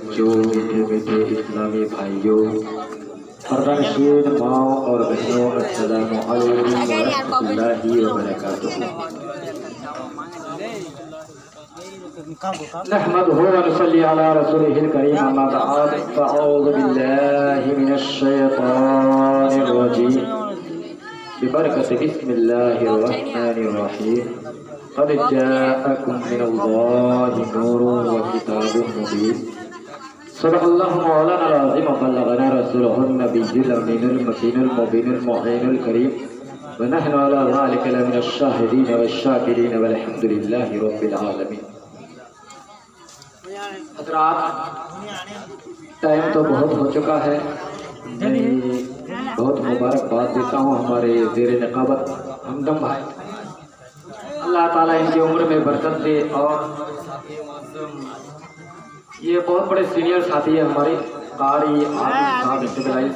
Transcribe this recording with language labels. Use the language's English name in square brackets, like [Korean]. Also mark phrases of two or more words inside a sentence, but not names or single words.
[Urdu] بچوں، میٹھے میٹھے اسلامی بھائیوں، پردہ نشین ماؤں اور بہنوں, [Arabic] السلام عليكم ورحمة الله وبركاته. نحمده ونصلي على رسوله الكريم، أما بعد، فأعوذ بالله من الشيطان الرجيم، ببركة بسم الله الرحمن الرحيم. قد جاءكم من الله نور وكتاب مبين. صدق الله مولانا العظيم وبلغنا رسوله النبي الأمين المكين المبين المعين الكريم ونحن على ذلك لمن الشاهدين والشاكرين والحمد لله رب العالمين. [Urdu] حضرات، ٹائم تو بہت ہو چکا ہے. میں بہت مبارکباد دیتا ہوں ہمارے زیر نقابت ہمدم بھائی، اللہ تعالیٰ ان کی عمر میں برکت دے. اور یہ بہت بڑے سینیئر ساتھی ہے ہمارے، قاری حافظ صاحب.